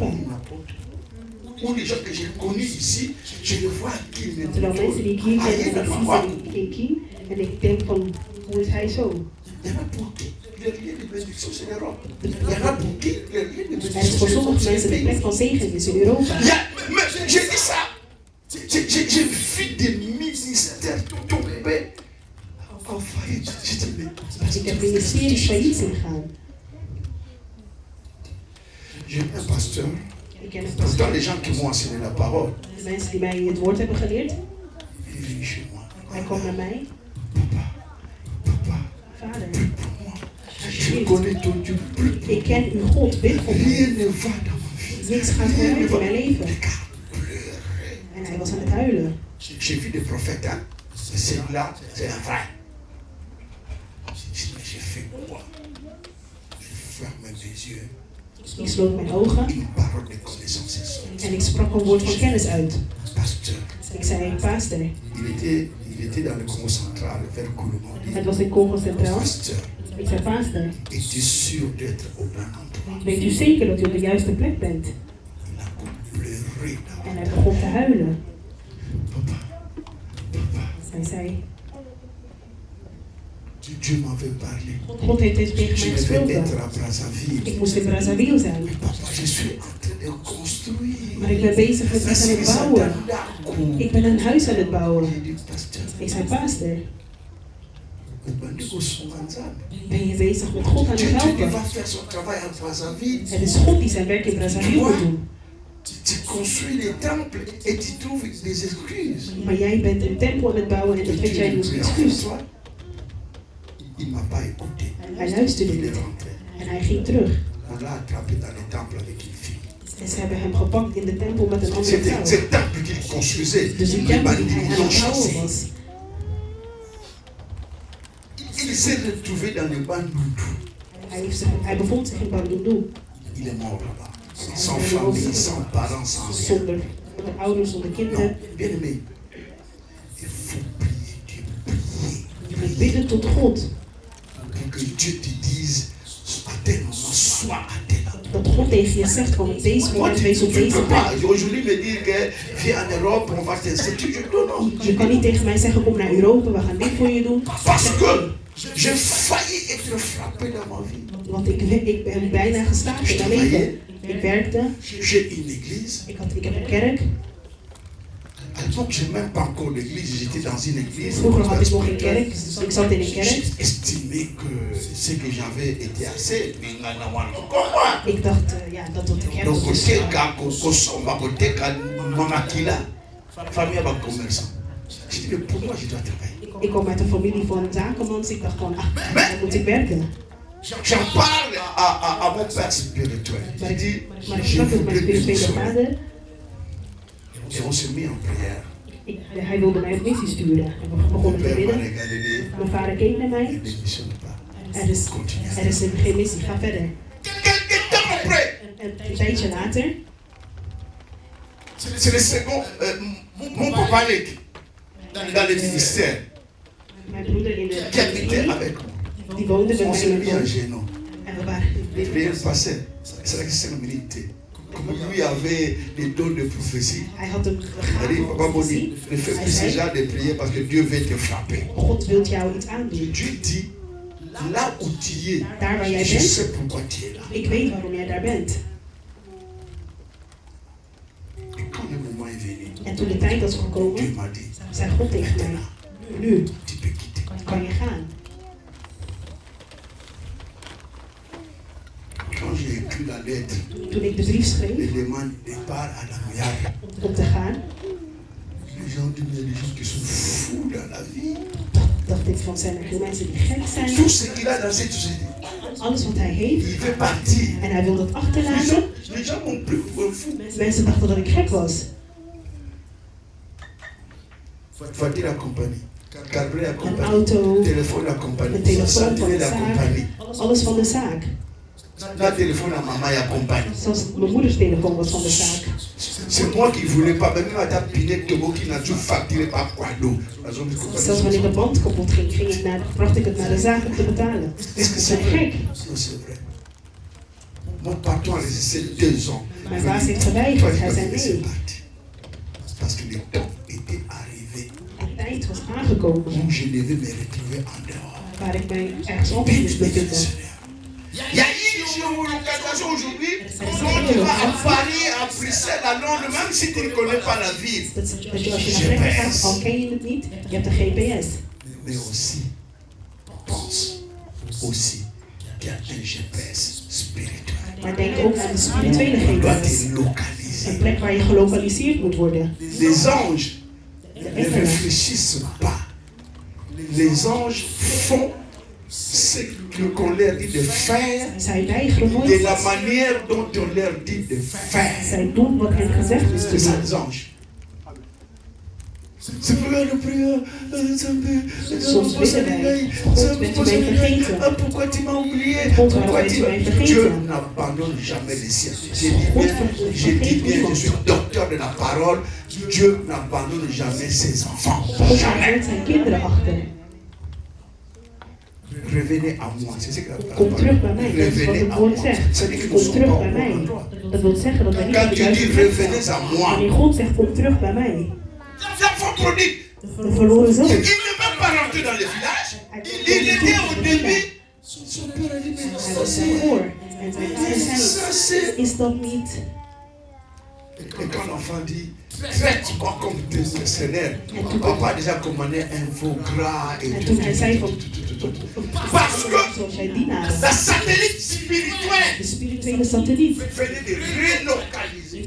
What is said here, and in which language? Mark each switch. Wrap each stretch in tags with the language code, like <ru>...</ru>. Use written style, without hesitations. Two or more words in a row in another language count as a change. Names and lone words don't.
<fr>Ou les gens que j'ai connus ici, je les vois à qui ils</fr> <nl>Terwijl mensen die ik hier ken en ik zie ze in Kiem. En ik denk van, hoe is hij zo?</nl> <fr>Il y en a pour qui le lieu de bénédiction, c'est l'Europe. Il y en a pour qui le lieu de</fr> <nl>Er is</nl> <fr>bénédiction,</fr> <nl>voor</nl> <fr>c'est</fr> <nl>sommige mensen de plek van zegen is in Europa.</nl> <fr>Mais j'ai dit ça. J'ai vu des ministères tomber en faillite. J'ai dit, mais</fr> <nl>Ik heb ministeries failliet zien gaan.</nl> <fr>j'ai un pasteur.</fr> <nl>Ik ken een</nl> <fr>Pourtant,</fr> <nl>pastor.</nl> <fr>les gens qui m'ont enseigné la parole,</fr> <nl>De mensen die mij het woord hebben geleerd.</nl> <fr>il est venu chez moi.</fr> <nl>Hij kwam naar mij.</nl> <fr>Papa,</fr> <nl>Vader,</nl> <fr>prie pour moi. Je connais ton Dieu. Prie pour</fr> <nl>ik ken uw God, bid voor</nl> <fr>moi.</fr> <nl>mij.</nl> <fr>Rien ne va dans ma vie.</fr> <nl>Niks gaat vooruit in mijn leven.</nl> <fr>Pleurer.</fr> <nl>En hij was aan het huilen.</nl> <fr>J'ai vu des prophètes, hein. Celui-là, c'est un vrai. Je dis, mais les yeux.</fr> <nl>Ik sloot mijn ogen</nl> <fr>Une parole de connaissance est sortie.</fr> <nl>en ik sprak een woord van kennis uit.</nl> <fr>Pasteur.</fr> <nl>Ik zei, pastor.</nl> <fr>Il était dans le Congo central, vers Kouloumadi.</fr> <nl>Het was in Congo Centraal.</nl> <fr>Pasteur.</fr> <nl>Ik zei, pastor.</nl> <fr>Es-tu sûr d'être au bon endroit?</fr> <nl>Weet u zeker dat u op de juiste plek bent?</nl> <fr>Il a pleuré.</fr> <nl>En hij begon te huilen.</nl> <fr>Papa.</fr> <nl>Hij zei,</nl> <fr>Dieu m'avait parlé.</fr> <nl>God heeft dit tegen</nl> <fr>Je</fr> <nl>mij</nl> <fr>devais</fr> <nl>gesproken.</nl> <fr>être à Brazzaville.</fr> <nl>Ik moest in Brazzaville zijn.</nl> <fr>Mais papa, je suis en train de construire.</fr> <nl>Maar ik ben bezig met iets aan het bouwen. Ik ben een huis aan het bouwen.</nl> <fr>J'ai dit, pasteur,</fr> <nl>Ik zei, pastor,</nl> <fr>Dieu</fr> <nl>ben je bezig met God aan het helpen?</nl> <fr>va faire son travail à Brazzaville.</fr> <nl>Het is God die zijn werk in Brazzaville moet doen.</nl> <fr>Tu construis les temples et tu trouves des excuses.</fr> <nl>Maar jij bent een tempel aan het bouwen en dan vind jij een excuus.</nl> <fr>Il m'a pas écouté.</fr> <nl>Hij luisterde</nl> <fr>Il est</fr> <nl>niet.</nl> <fr>rentré.</fr> <nl>En hij ging terug.</nl> <fr>On l'a attrapé dans les temples avec une fille.</fr> <nl>En ze hebben hem gepakt in de tempel met een andere</nl> <fr>C'était</fr> <nl>vrouw.</nl> <fr>ce temple qu'il construisait.</fr> <nl>Dus die</nl> <fr>Les</fr> <nl>tempel die</nl> <fr>bandits</fr> <nl>hij aan</nl> <fr>l'ont</fr> <nl>het bouwen</nl> <fr>chassé.</fr> <nl>was.</nl> <fr>Il s'est retrouvé dans le Bandundu.</fr> <nl>Hij bevond zich in Bandundu.</nl> <fr>Il est mort là-bas. Sans famille, sans parents, sans rien.</fr> <nl>Zonder ouders, zonder kinderen.</nl> <fr>Non, bien aimé. Il faut prier Dieu, prier.</fr> <nl>Je moet bidden tot God.</nl> <fr>Pour que Dieu te dise, à tel moment, sois à tel endroit.</fr> <nl>Dat God tegen je zegt van op deze</nl> <fr>Moi,</fr> <nl>moment wees op</nl> <fr>tu ne</fr> <nl>deze</nl> <fr>peux pas</fr> <nl>plek.</nl> <fr>aujourd'hui me dire que viens en Europe, on va t'instituer. Non, non.</fr> <nl>Je kan niet tegen mij zeggen kom naar Europa, we gaan dit voor je doen.</nl> <fr>Parce que j'ai failli être frappé dans ma vie.</fr> <nl>Want ik ben bijna geslagen in mijn leven. Ik werkte,</nl> <fr>J'ai une église.</fr> <nl>ik heb een kerk.</nl> <fr>À l'époque, je n'ai même pas encore d'église, j'étais dans une église.</fr> <nl>Vroeger had ik nog geen kerk, dus ik zat in een kerk.</nl> <fr>J'ai estimé que ce que j'avais était assez.</fr> <nl>Ik dacht, ja, dat tot de kerk</nl> <fr>Donc,</fr> <nl>was.</nl> <fr>côté Kosomba, côté Mamakila, famille à commerçant. J'ai dit, mais pourquoi je dois travailler?</fr> <nl>Ik kom uit een familie van zakenmans, ik dacht van, dan moet ik werken.</nl> <fr>J'en parle à mon père spirituel.</fr> <nl>Maar</nl> <fr>J'ai dit,</fr> <nl>ik</nl> <fr>je</fr> <nl>sprak met mijn</nl> <fr>voudrais</fr> <nl>spirituele</nl> <fr>besoin.</fr> <nl>vader.</nl> <fr>Et on s'est mis en prière.</fr> <nl>Hij wilde mij op missie sturen. En we begonnen</nl> <fr>Mon</fr> <nl>te</nl> <fr>père m'a</fr> <nl>bidden.</nl> <fr>regardé,</fr> <nl>Mijn vader keek naar</nl> <fr>ne</fr> <nl>mij.</nl> <fr>démissionne pas.</fr> <nl>Er is geen missie, ga verder.</nl> <fr>Quelques temps après,</fr> <nl>En een tijdje later,</nl> <fr>c'est le second, mon papa Nick, dans le ministère,</fr> <nl>mijn broeder in de</nl> <fr>qui habitait</fr> <nl>familie,</nl> <fr>avec moi.</fr> <nl>die woonde met</nl> <fr>On</fr> <nl>mij</nl> <fr>s'est</fr> <nl>in</nl> <fr>mis en</fr> <nl>de</nl> <fr>genoux.</fr> <nl>En we waren</nl> <fr>Les prières passaient. C'est la question de minute. Comme lui avait les dons de prophétie.</fr> <nl>Hij had een</nl> <fr>Il a dit,</fr> <nl>gave</nl> <fr>Papa</fr> <nl>van</nl> <fr>Boni,</fr> <nl>profetie.</nl> <fr>ne fais</fr> <nl>Hij</nl> <fr>plus ce</fr> <nl>zei,</nl> <fr>genre de prière parce que Dieu veut te frapper.</fr> <nl>God wil jou iets aandoen.</nl> <fr>Dieu dit, là où tu es,</fr> <nl>Daar waar jij</nl> <fr>je</fr> <nl>bent,</nl> <fr>sais pourquoi tu es là.</fr> <nl>ik weet waarom jij daar bent.</nl> <fr>Et quand le moment est venu,</fr> <nl>En toen de tijd was</nl> <fr>Dieu</fr> <nl>gekomen,</nl> <fr>m'a dit,</fr> <nl>zei God tegen mij, nu</nl> <fr>tu peux quitter.</fr> <nl>kan je gaan.</nl> <fr>Quand j'ai écrit la lettre,</fr> <nl>Toen ik de brief</nl> <fr>les</fr> <nl>schreef</nl> <fr>demandes de départ à la Guyane,</fr> <nl>om te gaan,</nl> <fr>les gens disent, il y a des gens qui sont fous dans la vie.</fr> <nl>dacht ik van zijn er veel mensen die gek zijn.</nl> <fr>Tout ce qu'il a dans cette société,</fr> <nl>Alles wat hij heeft</nl> <fr>il veut partir.</fr> <nl>en hij wil dat achterlaten.</nl> <fr>Les gens m'ont pris pour un fou.</fr> <nl>Mensen dachten dat ik gek was.</nl> <fr>Voiture à compagnie, carburant à</fr> <nl>Een</nl> <fr>compagnie,</fr> <nl>auto,</nl> <fr>téléphone à compagnie,</fr> <nl>een telefoon van</nl> <fr>santé</fr> <nl>de</nl> <fr>à compagnie.</fr> <nl>zaak, alles van de zaak.</nl> <fr>La téléphone à maman à compagnie.</fr> <nl>Zelfs mijn moeders telefoon was van de zaak.</nl> <fr>C'est moi qui ne voulais pas, même à ta pinette Togo qui n'a toujours facturé par Quado.</fr> <nl>Zelfs wanneer de band kapot ging, bracht ik het naar de zaak om te betalen.</nl> <fr>Est-ce que</fr> <nl>Dat</nl> <fr>c'est</fr> <nl>is</nl> <fr>vrai?</fr> <nl>gek.</nl> <fr>Non, c'est vrai. Mon patron a resté 2 ans.</fr> <nl>Mijn baas heeft</nl> <fr>Toi,</fr> <nl>geweigerd. Hij zei</nl> <fr>c'est</fr> <nl>nee.</nl> <fr>parti. Parce que le temps était arrivé</fr> <nl>De tijd was aangekomen</nl> <fr>où je devais me retrouver en dehors.</fr> <nl>waar ik mij ergens anders moest bevinden.</nl> <fr>Il y a une géolocalisation aujourd'hui, quand tu vas à Paris, à Bruxelles, à Londres, même si tu ne connais pas la ville.</fr> <nl>Dat je als je naar plekken gaat, al ken je het niet, je hebt een GPS.</nl> <fr>Mais aussi, pense aussi qu'il y a un GPS spirituel.</fr> <nl>Maar denk ook aan de spirituele</nl> <fr>Tu dois</fr> <nl>GPS.</nl> <fr>te localiser.</fr> <nl>Een plek waar je gelokaliseerd moet worden.</nl> <fr>Les anges</fr> <nl>De</nl> <fr>ne</fr> <nl>engelen.</nl> <fr>réfléchissent pas. Les anges font ce qu'on leur dit de faire,</fr> <nl>Zij weigeren</nl> <fr>de</fr> <nl>nooit.</nl> <fr>la manière dont on leur dit de faire.</fr> <nl>Zij doen wat hen gezegd is te</nl> <fr>C'est ça</fr> <nl>doen.</nl> <fr>les anges. C'est pourquoi nous prions.</fr> <nl>Soms bidden wij, God, bent u mij vergeten?</nl> <fr>Pourquoi tu m'as oublié?</fr> <nl>God, waarom bent u mij</nl> <fr>Dieu</fr> <nl>vergeten?</nl> <fr>n'abandonne jamais les siens. Je dis bien, je suis docteur de la parole. Dieu n'abandonne jamais ses enfants.</fr> <nl>God laat zijn kinderen achter.</nl> <fr>Revenez à moi. C'est ce que la</fr> <nl>Kom terug bij mij, dat is wat</nl> <fr>Revenez</fr> <nl>het</nl> <fr>à</fr> <nl>woord</nl> <fr>moi.</fr> <nl>zegt.</nl> <fr>C'est-à-dire que nous</fr> <nl>Kom</nl> <fr>sommes</fr> <nl>terug</nl> <fr>pas</fr> <nl>bij</nl> <fr>au</fr> <nl>mij.</nl> <fr>bon endroit.</fr> <nl>Dat wil zeggen dat wij niet op</nl> <fr>Quand</fr> <nl>de</nl> <fr>tu</fr> <nl>juiste</nl> <fr>dis</fr> <nl>plek zijn.</nl> <fr>revenez à moi,</fr> <nl>Wanneer God zegt kom terug bij mij.</nl> <fr>l'enfant prodigue,</fr> <nl>De verloren zoon.</nl> <fr>il ne peut pas rentrer dans le village. Il était au début. Son père a dit, mais</fr> <nl>Hij</nl> <fr>ça</fr> <nl>was</nl> <fr>c'est...</fr> <nl>daarvoor. En zijn vader</nl> <fr>Ça</fr> <nl>zei,</nl> <fr>c'est...</fr> <nl>is dat niet?</nl> <fr>Et quand l'enfant dit, traite-moi comme tes mercenaires, papa a déjà commandé un veau gras et</fr> <nl>En</nl> <fr>tout.</fr> <nl>toen hij zei van,</nl> <fr>Parce que</fr> <nl>zoals jij dienaren.</nl> <fr>la satellite spirituelle</fr> <nl>De spirituele satelliet</nl> <fr>venait de relocaliser.</fr>